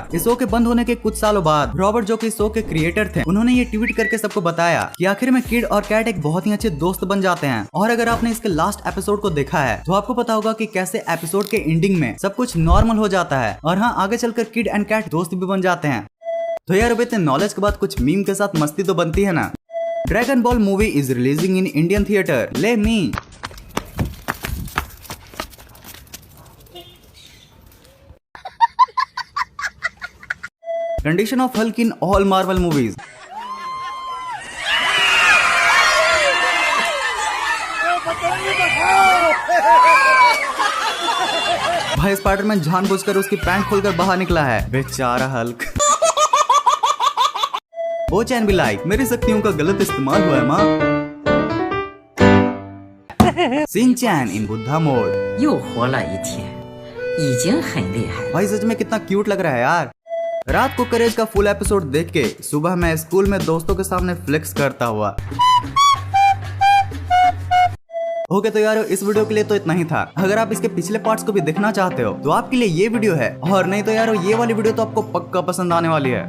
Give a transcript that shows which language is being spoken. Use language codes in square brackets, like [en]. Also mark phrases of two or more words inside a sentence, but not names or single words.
[hi] इस शो के बंद होने के कुछ सालों बाद रॉबर्ट जो कि इस शो के क्रिएटर थे उन्होंने ये ट्वीट करके सबको बताया कि आखिर में किड और कैट एक बहुत ही अच्छे दोस्त बन जाते हैं। और अगर आपने इसके [en] last episode [hi] को देखा है तो आपको पता होगा कि कैसे एपिसोड के एंडिंग में सब कुछ नॉर्मल हो जाता है और हाँ आगे चलकर किड एंड कैट दोस्त भी बन जाते हैं। तो यार अब इतने नॉलेज के बाद कुछ मीम के साथ मस्ती तो बनती है ना। [en] Dragon Ball movie is releasing in Indian theater. Let me. Condition of Hulk in all Marvel movies. [hi] भाई स्पाइडरमैन जानबूझकर उसकी पैंट खोलकर बाहर निकला है, बेचारा हल्क। वो चैन भी लाइक मेरी शक्तियों का गलत इस्तेमाल हुआ है माँ। [en] Shinchan in Buddha mode [zh] 又活了一天，已经很厉害。 [hi] भाई सच में कितना क्यूट लग रहा है यार। रात को करेज का [en] full episode [hi] देख के सुबह मैं स्कूल में दोस्तों के सामने फ्लेक्स करता हुआ। ओके तो यार इस वीडियो के लिए तो इतना ही था। अगर आप इसके पिछले पार्ट्स को भी देखना चाहते हो तो आपके लिए ये वीडियो है, और नहीं तो यार ये वाली वीडियो तो आपको पक्का पसंद आने वाली है।